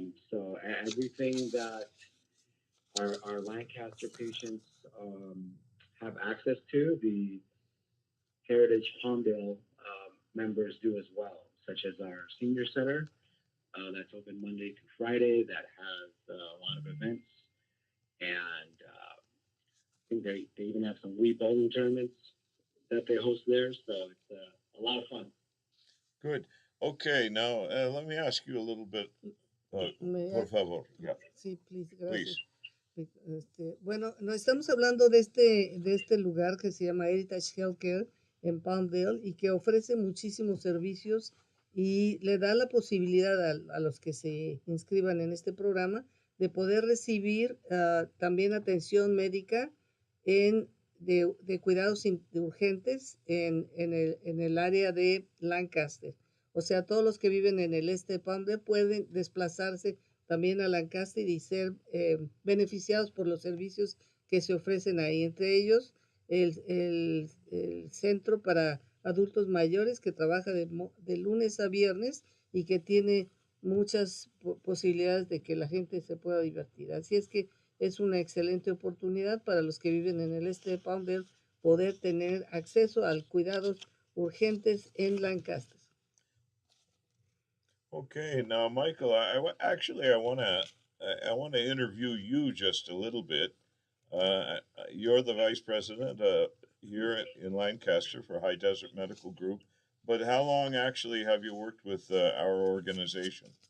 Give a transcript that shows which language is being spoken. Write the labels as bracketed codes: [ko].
[en] So everything that our Lancaster patients have access to, the Heritage Palmdale members do as well, such as our senior center that's open Monday through Friday, that has a lot of events, and I think they even have some Wii bowling tournaments that they host there, so it's a lot of fun. Good. Okay, now let me ask you a little bit. [es] Por favor. Yeah. Sí, please, gracias. Bueno, no estamos hablando de este lugar que se llama Heritage Healthcare en Palmdale y que ofrece muchísimos servicios y le da la posibilidad a los que se inscriban en este programa de poder recibir también atención médica de cuidados urgentes en el área de Lancaster. O sea, todos los que viven en el este de Palm Beach pueden desplazarse también a Lancaster y ser beneficiados por los servicios que se ofrecen ahí. Entre ellos, el Centro para Adultos Mayores que trabaja de lunes a viernes y que tiene muchas posibilidades de que la gente se pueda divertir. Así es que es una excelente oportunidad para los que viven en el este de Palm Beach poder tener acceso a cuidados urgentes en Lancaster. [en] Okay, now Michael, actually I want to interview you just a little bit. You're the vice president here in Lancaster for High Desert Medical Group, but how long actually have you worked with our organization?